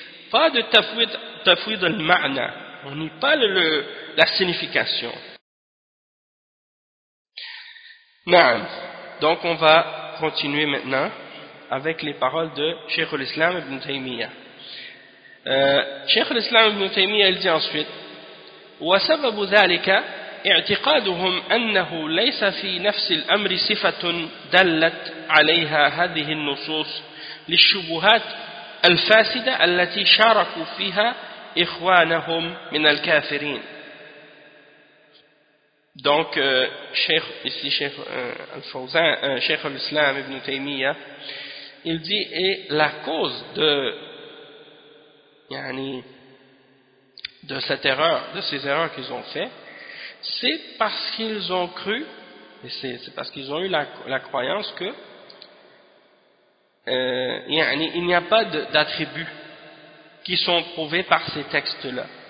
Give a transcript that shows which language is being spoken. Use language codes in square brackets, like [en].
[fr] Pas de tafwid al-ma'na, on nie pas la signification. Na'am. Donc on va continuer maintenant avec les paroles de Cheikh al-Islam ibn Taymiyyah. Cheikh al-Islam ibn Taymiyyah, il dit ensuite, [ar] « Wa sababu dhalika » اعتقادهم أنه ليس في نفس الأمر صفة دلت عليها هذه النصوص للشبهات الفاسدة التي شاركوا فيها إخوانهم من الكافرين. [fr] Donc شيخ ici شيخ الفوزان شيخ الإسلام ابن تيمية, il dit, et la cause de يعني de cette erreur, de ces erreurs qu'ils ont fait, c'est parce qu'ils ont cru, et c'est parce qu'ils ont eu la croyance que il n'y a pas d'attributs qui sont prouvés par ces textes-là.